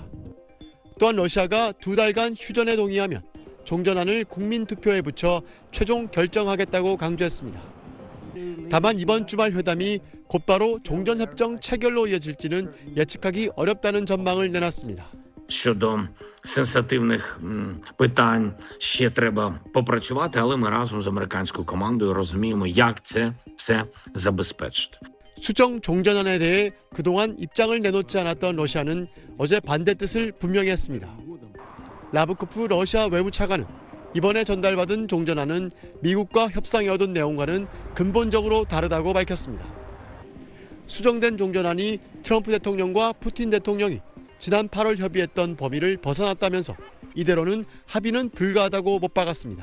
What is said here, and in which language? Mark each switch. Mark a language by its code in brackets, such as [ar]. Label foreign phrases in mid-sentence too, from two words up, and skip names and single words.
[ko] 또한 러시아가 2달간 휴전에 동의하면 종전안을 국민투표에 붙여 최종 결정하겠다고 강조했습니다. 다만 이번 주말 회담이 곧바로 종전협정 체결로 이어질지는 예측하기 어렵다는 전망을 내놨습니다. [uk] Щодо сенситивних питань ще треба попрацювати, але ми разом з американською командою розуміємо, як це все забезпечити. [ko] 수정 종전안에 대해 그동안 입장을 내놓지 않았던 러시아는 어제 반대 뜻을 분명히 했습니다. 라브코프 러시아 외무차관은 이번에 전달받은 종전안은 미국과 협상에 얻은 내용과는 근본적으로 다르다고 밝혔습니다. 수정된 종전안이 트럼프 대통령과 푸틴 대통령이 지난 8월 협의했던 범위를 벗어났다면서 이대로는 합의는 불가하다고 못 박았습니다.